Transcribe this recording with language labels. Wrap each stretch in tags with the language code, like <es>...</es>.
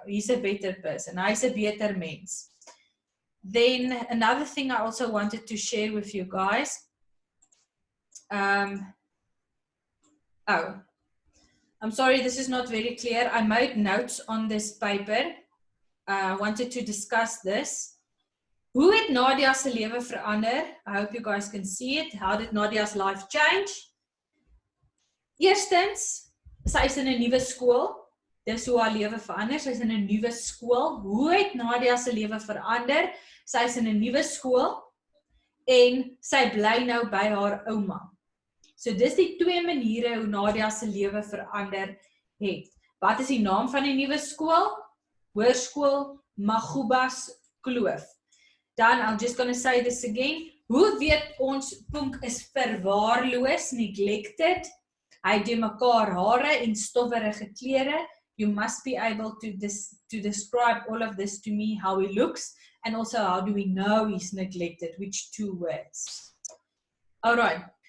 <en>He's a better person. He's a better mens. Then, another thing I also wanted to share with you guys, I'm sorry, this is not very clear. I made notes on this paper. I wanted to discuss this.</en> <af>Hoe het Nadia se lewe verander?</af> <en>I hope you guys can see it. How did Nadia's life change?</en> <af>Eerstens, sy is in 'n nuwe skool. Dis hoe haar lewe verander. Sy is in 'n nuwe skool. Hoe het Nadia se lewe verander? Sy is in 'n nuwe skool en sy bly nou by haar ouma. So dis die twee maniere hoe Nadia se lewe verander het. Wat is die naam van die nuwe skool? Hoërskool Magubas Kloof.</af> <en>Dan, I'm just going to say this again.</en> <af>Hoe weet ons Punk is verwaarloos,</af> <en>neglected?</en> <af>Hy doen mekaar hare en stowwerige klere.</af> <en>You must be able to describe all of this to me, how he looks, and also how do we know he's neglected, which two words. Alright.</en>